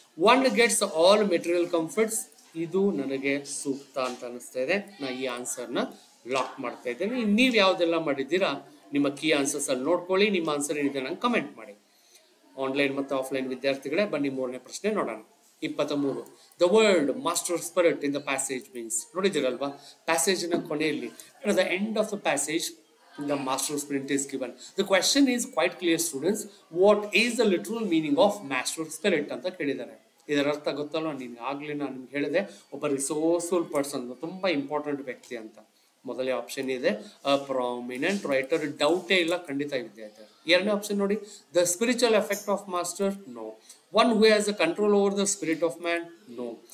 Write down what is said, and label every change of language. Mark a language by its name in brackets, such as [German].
[English] one gets all material comforts, [Kannada] ಇದು ನನಗೆ ಸೂಕ್ತ ಅಂತ ಅನಿಸ್ತಾ ಇದೆ. ನಾ ಈ ಆನ್ಸರ್ನ ಲಾಕ್ ಮಾಡ್ತಾ ಇದ್ದೇನೆ. ನೀವು ಯಾವ್ದೆಲ್ಲ ಮಾಡಿದ್ದೀರಾ ನಿಮ್ಮ ಕೀ ಆನ್ಸರ್ಸ್ ಅಲ್ಲಿ ನೋಡ್ಕೊಳ್ಳಿ. ನಿಮ್ಮ ಆನ್ಸರ್ ಏನಿದೆ ನಂಗೆ ಕಮೆಂಟ್ ಮಾಡಿ. ಆನ್ಲೈನ್ ಮತ್ತು ಆಫ್ಲೈನ್ ವಿದ್ಯಾರ್ಥಿಗಳೇ, ಬನ್ನಿ ಮೂರನೇ ಪ್ರಶ್ನೆ ನೋಡೋಣ. 23. [English] The word master spirit in the passage means. [Kannada] ನೋಡಿದಿರಲ್ವಾ, ಪ್ಯಾಸೇಜಿನ ಕೊನೆಯಲ್ಲಿ [English] at the end of the passage the master spirit is given. The question is quite clear students, what is the literal meaning of master spirit [Kannada] ಅಂತ ಕೇಳಿದ್ದಾರೆ. ಇದರ ಅರ್ಥ ಗೊತ್ತಲ್ಲ, ಆಗ್ಲೇ ನಾನು ನಿಮ್ಗೆ ಹೇಳಿದೆ, ಒಬ್ಬ ರಿಸೋರ್ಸ್ಫುಲ್ ಪರ್ಸನ್, ತುಂಬಾ ಇಂಪಾರ್ಟೆಂಟ್ ವ್ಯಕ್ತಿ ಅಂತ. ಮೊದಲೇ ಆಪ್ಷನ್ ಇದೆ [English] a prominent writer, [Kannada] ಡೌಟೇ ಇಲ್ಲ, ಖಂಡಿತ ವಿದ್ಯಾರ್ಥಿ. ಎರಡನೇ ಆಪ್ಷನ್ ನೋಡಿ, [English] The spiritual effect of master, no. One who has a control over the spirit of man, no.